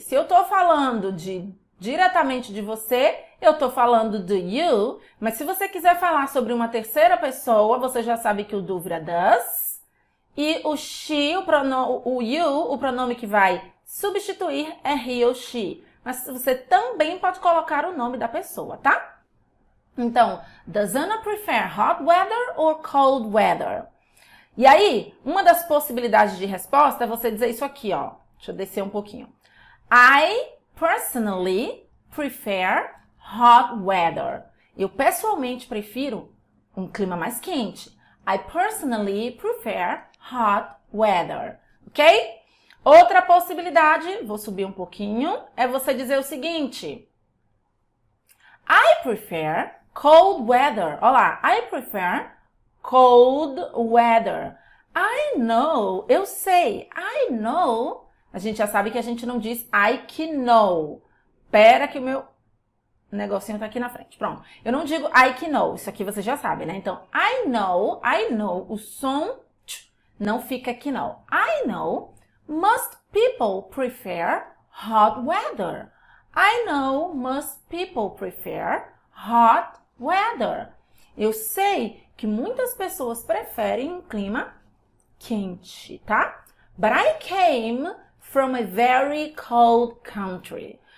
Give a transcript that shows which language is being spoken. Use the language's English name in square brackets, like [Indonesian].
[Portuguese] Se eu tô falando diretamente de você, eu tô falando do you, mas se você quiser falar sobre uma terceira pessoa, você já sabe que o do vira does, e o she, o you, o pronome que vai substituir é he ou she. Mas você também pode colocar o nome da pessoa, tá? [English] Então, does Anna prefer hot weather or cold weather? [Portuguese] E aí, uma das possibilidades de resposta é você dizer isso aqui, ó. Deixa eu descer um pouquinho. [English] I personally prefer hot weather. [Portuguese] Eu pessoalmente prefiro um clima mais quente. [English] I personally prefer hot weather. Ok? [Portuguese] Outra possibilidade, vou subir um pouquinho, é você dizer o seguinte. [English] I prefer cold weather. Olá, I prefer cold weather. I know, [Portuguese] eu sei. [English] I know. [Portuguese] A gente já sabe que a gente não diz I que know. Pera que o meu negocinho tá aqui na frente. Pronto. Eu não digo I que know. Isso aqui você já sabe, né? Então, [English] I know. [Portuguese] O som não fica aqui não. I know. [English] Most people prefer hot weather. I know most people prefer hot weather. [Portuguese] Eu sei que muitas pessoas preferem um clima quente, tá? [English] But I came from a very cold country.